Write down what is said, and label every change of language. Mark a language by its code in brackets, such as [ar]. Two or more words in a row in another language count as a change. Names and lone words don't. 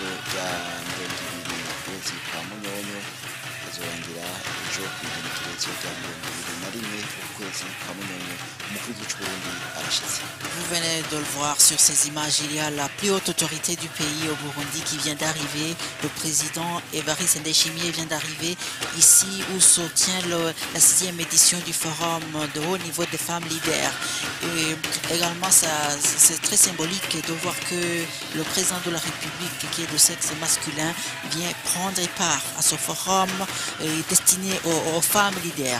[rn] rya 20 ukwezi kwa Munyonyo kazorangira ejo ku igenekerezo rya 21 ukwezi kwa Munyonyo umukuru w'igihugu cy'u Burundi arashitse. [fr] Vous venez de le voir sur ces images, il y a la plus haute autorité du pays au Burundi qui vient d'arriver. Le président Evariste Ndayishimiye vient d'arriver ici où se tient la 6e édition du forum de haut niveau des femmes leaders. Et également, c'est très symbolique de voir que le président de la République, qui est de sexe masculin, vient prendre part à ce forum destiné aux femmes leaders.